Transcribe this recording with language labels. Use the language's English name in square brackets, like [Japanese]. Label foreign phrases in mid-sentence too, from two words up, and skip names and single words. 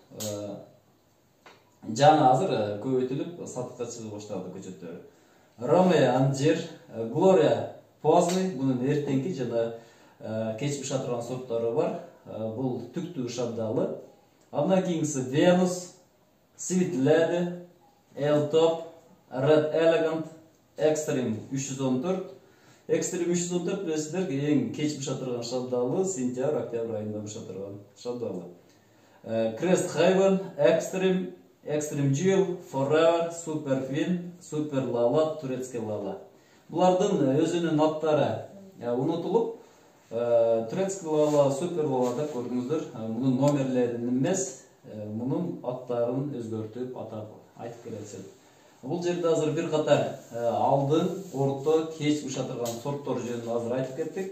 [Kyrgyz] Жаңы азыр көбөйтүлүп сатыкка чыга баштады көчөттөрү. Ромео Анжир, Gloria Poazный, бунун эртеңки жана кеч быша турган сорттору бар. Бул түктүү шабдалы. Андан кийинкиси Venus, Sweet Lady, L-Top, Red Elegant, Extreme 314. Extreme 314 билесиздер, эң кеч быша турган шабдалы, сентябрь-октябрь айында быша турган шабдалы. Crest Haven, Extreme Jewel, Forever, Super Fin, Super Lala, Турецкий Lala. Булардын өзүнүн аттары унутулуп, Турецкий Lala, Super Lala деп көрдүңүздөр. Мунун номерлерин эмес, мунун аттарын өзгөртүп айтып келет. Бул жерде азыр бир катар алдын, орто, кеч быша турган сорттор жөнүндө азыр айтып кеттик.